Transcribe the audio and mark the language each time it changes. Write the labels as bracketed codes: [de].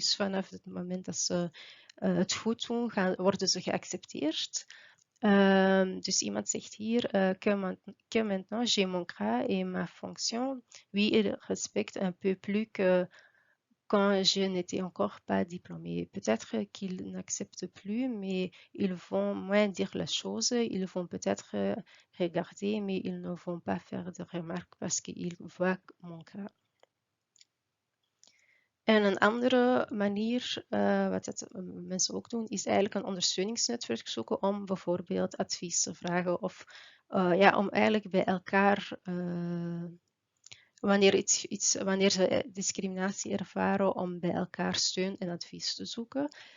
[nl] Dus vanaf het moment dat ze het goed doen, worden ze geaccepteerd. Dus iemand zegt hier, [fr] que maintenant j'ai mon grade et ma fonction. Oui, il respecte un peu plus que quand je n'étais encore pas diplômée. Peut-être qu'ils n'acceptent plus, mais ils vont moins dire les choses. Ils vont peut-être regarder, mais ils ne vont pas faire de remarques parce qu'ils voient mon cas. [nl] En een andere manier, wat dat mensen ook doen, is eigenlijk een ondersteuningsnetwerk zoeken om bijvoorbeeld advies te vragen of om eigenlijk bij elkaar wanneer ze discriminatie ervaren, om bij elkaar steun en advies te zoeken.